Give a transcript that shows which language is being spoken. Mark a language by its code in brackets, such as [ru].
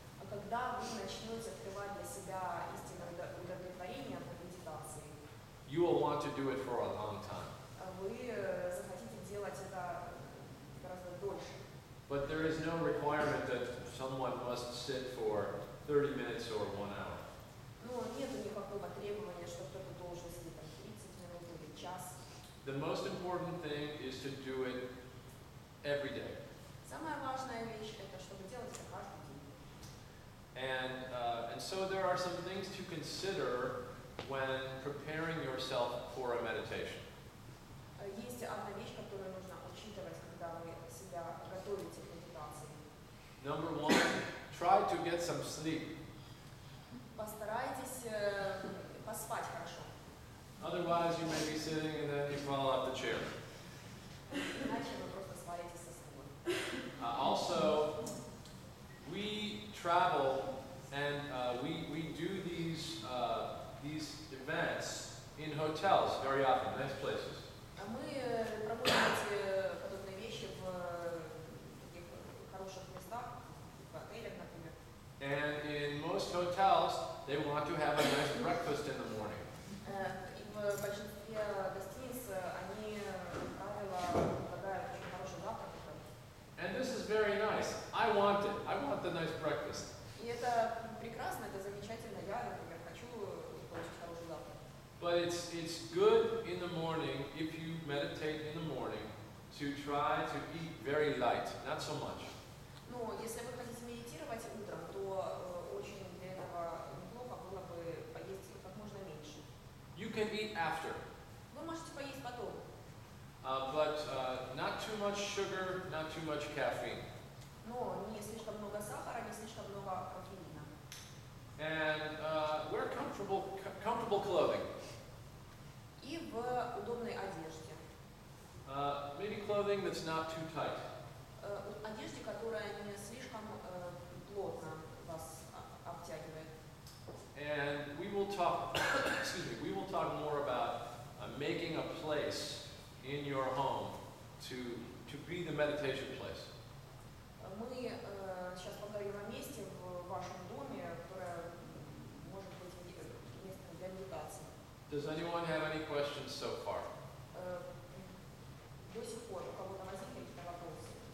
[ru] Когда вы начнете открывать для себя истинное удовлетворение от медитации, [en] you will want to do it for a long time. [ru] вы захотите делать это гораздо дольше. [en] But there is no requirement that someone must sit for 30 minutes or 1 hour. [ru] Но нет никакого требования, что кто-то должен сидеть там 30 минут или час. [en] The most important thing is to do it every day. [ru] Самая важная вещь это чтобы делать это каждый день. [en] And so there are some things to consider when preparing yourself for a meditation. [ru] Есть одна вещь, которую нужно учитывать, когда вы себя готовите к медитации. [en] Number one, try to get some sleep. [ru] Постарайтесь поспать хорошо. [en] Otherwise, you may be sitting and then you fall off the chair. [ru] Иначе вы просто свалитесь со стула. [en] Also, we travel and we do these events in hotels very often, nice places. [ru] Мы проводим эти подобные вещи в таких хороших местах, в отелях, например. [en] And in most hotels, they want to have a nice breakfast in the morning. [ru] И в большинстве гостиниц они, как правило, предлагают очень хороший завтрак. [en] And this is very nice. I want it. I want the nice breakfast. [ru] И это прекрасно, это замечательно. Я, например, хочу получить хороший завтрак. [en] But it's good in the morning, if you meditate in the morning, to try to eat very light, not so much. [ru] Но если вы хотите медитировать утром, то очень для этого неплохо было бы поесть как можно меньше. [en] You can eat after, [ru] Вы можете поесть потом, [en] but not too much sugar, not too much caffeine. [ru] но не слишком много сахара, не слишком много кофеина. [en] And wear comfortable clothing. [ru] И в удобной одежде. [en] Maybe clothing that's not too tight. [ru] Одежде, которая не слишком плотно вас обтягивает. [en] And we will talk, we will talk more about making a place in your home to be the meditation place. [ru] Мы сейчас поговорим о месте в вашем доме, которое может быть местом для медитации. [en] Does anyone have any questions so far? [ru] До сих пор у кого-то возникли какие-то вопросы?